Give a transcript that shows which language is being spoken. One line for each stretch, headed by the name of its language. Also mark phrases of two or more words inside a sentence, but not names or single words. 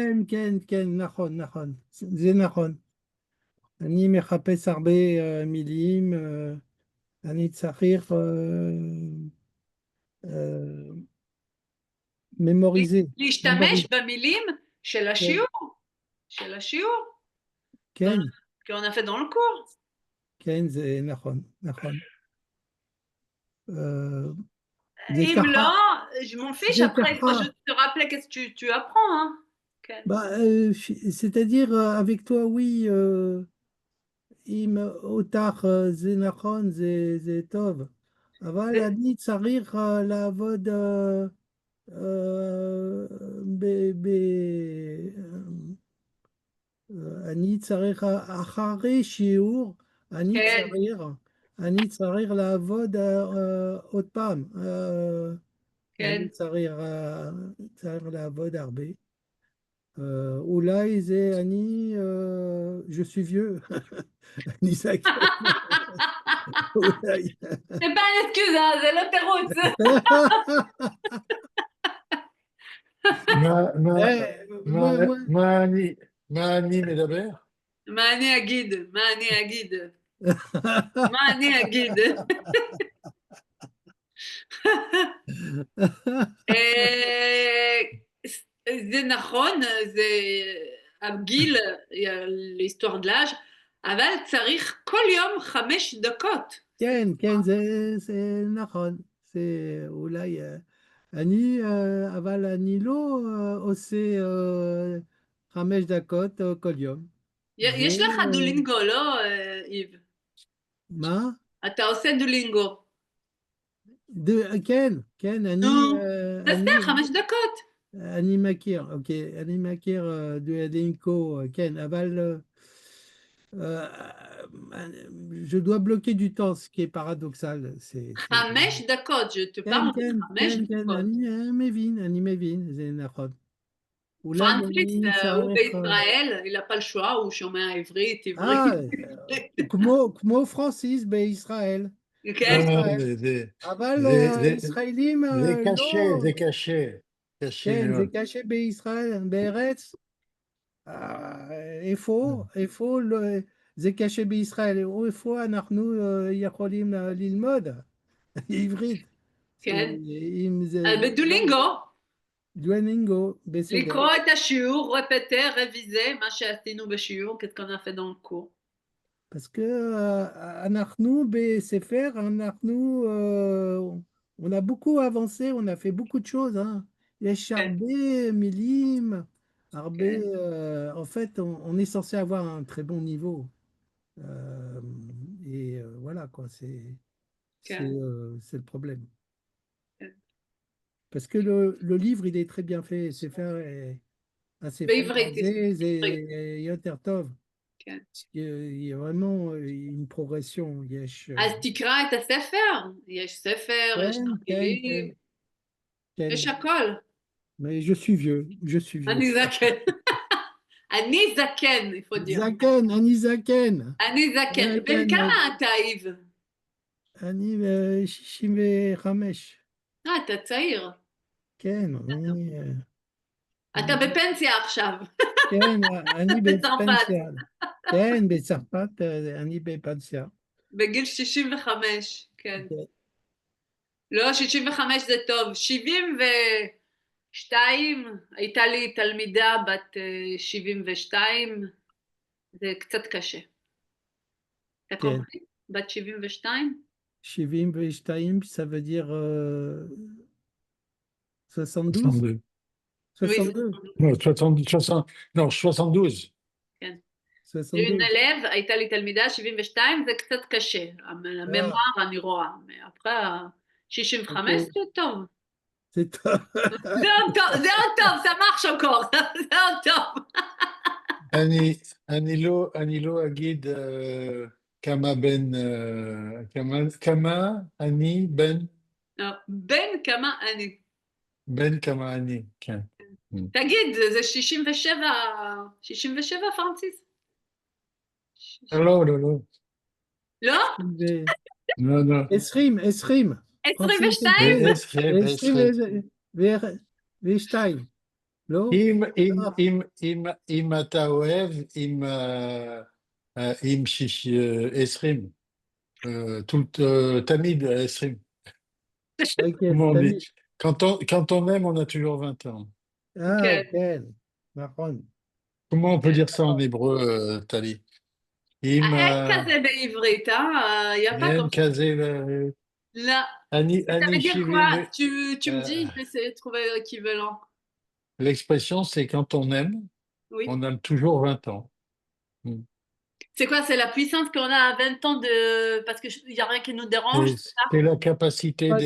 Hebrew: כן, כן, כן, נכון, נכון. זה נכון. אני מחפש הרבה מילים. אני צריך אה, memoriser. להשתמש memoriser. במילים של כן, השיעור. של השיעור. כן,
French: qu'on a fait dans le cours.
Hebrew: כן, זה נכון, נכון. אה, זה אם ככה, לא,
French: je m'en fiche,
Hebrew: זה
French: après il faut
Hebrew: ככה.
French: juste te rappeler qu'est-ce que tu apprends.
Hebrew: Hein. כן.
French: Bah, c'est-à-dire, avec toi, oui,
Hebrew: אם אותך זה נכון, זה טוב, אבל זה- אני צריך לעבוד ב- ב- אני צריך אחרי שיעור, אני כן, צריך, אני צריך לעבוד עוד פעם, אני כן. צריך לעבוד הרבה. אולי זה אני,
French: je suis vieux,
Hebrew: אני זקן, אולי.
French: C'est pas une excuse, hein,
Hebrew: זה לא תירוץ. מה מה- מה- moi, מה אני מה אני מדבר? מה אני אגיד? מה אני אגיד? מה אני אגיד? אה, זה נכון, זה הגיל,
French: l'histoire de l'âge,
Hebrew: אבל צריך כל יום 5 דקות. כן, כן, זה נכון, זה אולי, אבל אני לא עושה 5 דקות כל יום. זה, יש לך דולינגו, לא, איב? מה? אתה עושה דולינגו. כן, כן, נו, תעשה אני, 5 דקות. אני מכיר, אוקיי, אני מכיר דואלינקו, כן, אבל
French: euh, je dois bloquer du temps, ce qui est paradoxal.
Hebrew: 5 דקות,
French: je te
Hebrew: כן,
French: parle de
Hebrew: כן, חמש כן, כן, דקות. אני מבין, זה נכון. אולי פרנקליס אני הוא צריך... בישראל,
French: il n'a pas le choix,
Hebrew: הוא שומע עברית, עברית. אה, כמו פרנסיס בישראל. כן, בישראל. זה זה- אבל זה- זה- ישראלים זה קשה, לא... זה קשה. קשה כן, זה מאוד. קשה בישראל, בארץ. איפה לא... זה קשה בישראל, איפה אנחנו יכולים ללמוד עברית. כן. אם זה... בדולינגו, דואלינגו, בסדר. לקרוא את השיעור,
French: répéter, révision,
Hebrew: מה שעשינו בשיעור,
French: qu'est-ce qu'on a fait dans le cours. Parce que
Hebrew: אנחנו בספר,
French: on a beaucoup avancé, on a fait beaucoup de choses. Hein.
Hebrew: יש כן, הרבה מילים, הרבה, כן,
French: en fait, on est censé avoir un très bon niveau. Euh, et voilà, quoi,
Hebrew: כן,
French: c'est le problème.
Hebrew: כן.
French: Parce que le livre, il est très bien fait.
Hebrew: הספר בעברית, הזה זה בעברית, יותר טוב. כן.
French: Il y a vraiment une progression.
Hebrew: יש, אז תקרא את הספר, יש ספר, יש כן, כן, כן, תרגילים, כן. יש הכל.
French: Mais je suis vieux, je suis vieux.
Hebrew: אני זקן. אני זקן,
French: il faut dire.
Hebrew: זקן, אני זקן. אני זקן. בן זקן, כמה אתה, איב? אני 65. אתה צעיר. כן, אתה בפנסיה עכשיו, כן, אני בצרפת, בפנסיה. כן, בצרפת אני בפנסיה. בגיל 65, כן. כן. לא, 65 זה טוב. 72, הייתה לי תלמידה בת 72, זה קצת קשה. אתה כן. קומפלי? בת 72? 72,
French: ça veut dire 72? 62. Oui, 62? Non, 70, 60, non, 72.
Hebrew: כן. 62. לב, הייתה לי תלמידה 72, זה קצת קשה. הממואר אני רואה. אחרי 65 Ok. זה טוב.
French: C'est top.
Hebrew: זה עוד טוב, זה
French: marche encore.
Hebrew: זה עוד טוב. אני לא אגיד כמה בן, כמה אני בן, לא, בן כמה אני. בן כמה אני, כן. תגיד, זה 67 פרנסיס? לא, לא, לא. לא? לא, לא. 20, 20. 22? ו-2. לא? אם אתה אוהב, עם 20, תמיד 20. Ok,
French: Comment on t'as dit? mis. Quand on aime, on a toujours 20 ans. Ah,
Hebrew: כן. כן, נכון.
French: Comment on peut dire ça en hébreu, Tali?
Hebrew: אין כזה בעברית,
French: y a pas
Hebrew: אין
French: comme ça.
Hebrew: כזה, לא. אני
French: Ça veut dire 70, quoi? Tu me dis, je vais essayer de trouver l'équivalent. l'expression, c'est quand on aime, Oui. on a toujours 20 ans. C'est quoi? C'est la puissance qu'on a à 20 ans de... Parce qu'il n'y a rien qui nous dérange, c'est ça? C'est la capacité Pas de